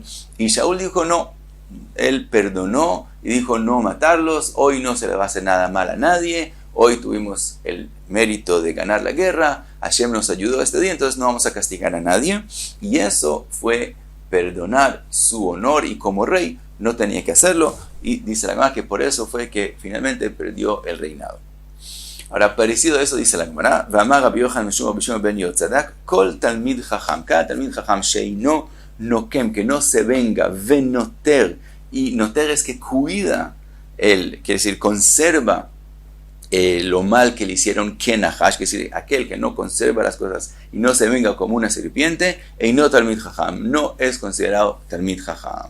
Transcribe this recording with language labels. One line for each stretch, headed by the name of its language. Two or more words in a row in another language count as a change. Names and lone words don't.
Spanish: Y Shaul dijo no, él perdonó y dijo no matarlos, hoy no se le va a hacer nada mal a nadie, hoy tuvimos el mérito de ganar la guerra, Hashem nos ayudó este día, entonces no vamos a castigar a nadie. Y eso fue perdonar su honor, y como rey no tenía que hacerlo, y dice la Gemara que por eso fue que finalmente perdió el reinado. Ahora, parecido a eso, dice la Gemara,
Hebrew: ואמר רבי יוחנן משום רבי שמעון בן יהוצדק כל תלמיד חכם,
Spanish: cada
Hebrew: תלמיד חכם, שאינו נוקם,
Spanish: que no se venga, Venoter, y Noter es que cuida, quiere decir, conserva lo mal que le hicieron, Kenahash, que es decir, aquel que no conserva las cosas y no se venga como una serpiente, no
Hebrew: תלמיד חכם,
Spanish: no es considerado
Hebrew: תלמיד חכם.